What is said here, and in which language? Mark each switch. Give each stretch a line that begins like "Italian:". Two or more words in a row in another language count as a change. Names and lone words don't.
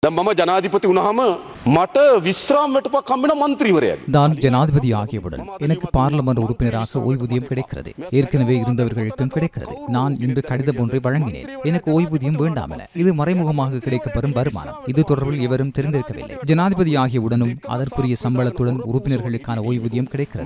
Sinhala: දැන් මම ජනාධිපති වුණාම මට විශ්‍රාම වැටුපක් හම්බෙන മന്ത്രിවරයාගේ.
Tamil: நான் ஜனாதிபதி ஆகியவுடன் எனக்கு பார்லமெண்ட் உறுப்பினராக ஓய்வூதியம் கிடைக்கிறது. ஏற்கனவே இருந்தவர்களுக்கும் கிடைக்கிறது. நான் இன்று கடிதம் ஒன்றை வழங்கினேன். எனக்கு ஓய்வூதியம் வேண்டாம் என. இது மறைமுகமாக கிடைக்கப்பெறும் வருமானம். இது தொடர்பில் எவரும் தெரிந்திருக்கவில்லை. ஜனாதிபதி ஆகியவுடனும் அதற்குரிய சம்பளத்துடன் உறுப்பினர்களுக்கான ஓய்வூதியம் கிடைக்கிறது.